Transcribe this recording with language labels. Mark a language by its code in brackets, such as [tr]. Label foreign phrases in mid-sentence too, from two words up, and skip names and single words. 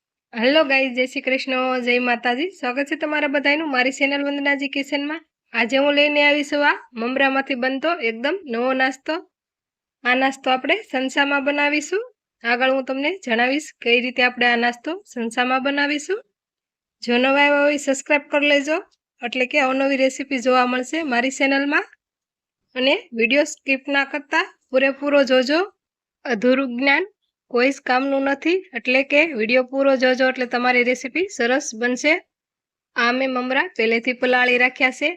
[en] hello guys, [gu] જય શ્રી કૃષ્ણ, જય માતાજી। [hi] स्वागत है [gu] તમારા બધાઈનું મારી ચેનલ वंदनाजी किचन में। આજ હું લઈને આવીશું આ મમરામાંથી બનતો એકદમ નવો નાસ્તો। આ નાસ્તો આપણે સંસામાં બનાવીશું। આગળ હું તમને જણાવીશ કઈ રીતે આપણે આ નાસ્તો સંસામાં બનાવીશું। જો નવા આવ્યા હોય સબ્સ્ક્રાઇબ કર લેજો, એટલે કે અવનવી રેસીપી જોવા મળશે મારી ચેનલમાં। અને વિડિયો સ્કીપ ના કરતા પૂરેપૂરો જોજો। અધૂરું જ્ઞાન કોઈ જ કામનું નથી, એટલે કે વિડિયો પૂરો જોજો એટલે તમારી રેસીપી સરસ બનશે। આ મેં મમરા પહેલેથી પલાળી રાખ્યા છે।